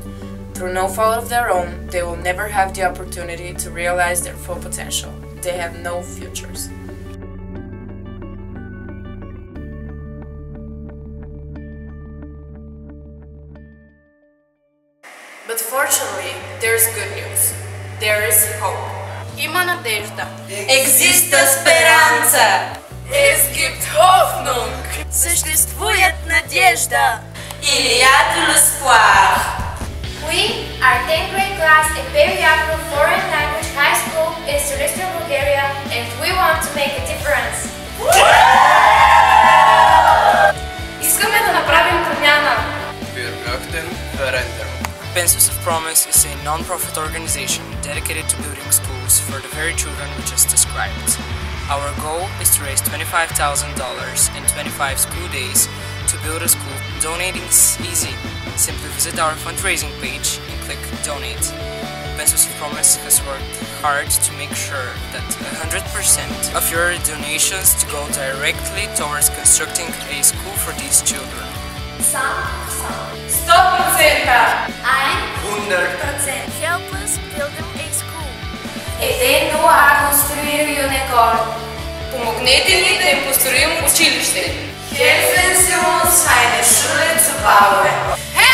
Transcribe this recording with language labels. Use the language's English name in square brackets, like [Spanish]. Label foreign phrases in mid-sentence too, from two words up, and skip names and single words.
[English] Through no fault of their own, they will never have the opportunity to realize their full potential. They have no futures. But fortunately, there's good news. There is hope. [Bulgarian] Има надежда. [Romanian] Existe speranța. [German] Es gibt Hoffnung. [Bulgarian] Съществует надежда. [French] Il y a de l'espoir. [English] We are 10th grade class at Periapro Foreign Language High School in Silistra, Bulgaria, and we want to make a difference. [Bulgarian] Искаме да направим промяна. [German] Wir möchten verändern. [English] Pencils of Promise is a non-profit organization dedicated to building schools for the very children we just described. Our goal is to raise $25,000 in 25 school days to build a school. Donating is easy. Simply visit our fundraising page and click Donate. Pencils of Promise has worked hard to make sure that 100% of your donations to go directly towards constructing a school for these children. 100%. 100%. Help us building a school. Едно а конструира Юнекор. [Bulgarian] Помогнете ни да им построим училище. [German] Helfen Sie uns, eine Schule zu bauen.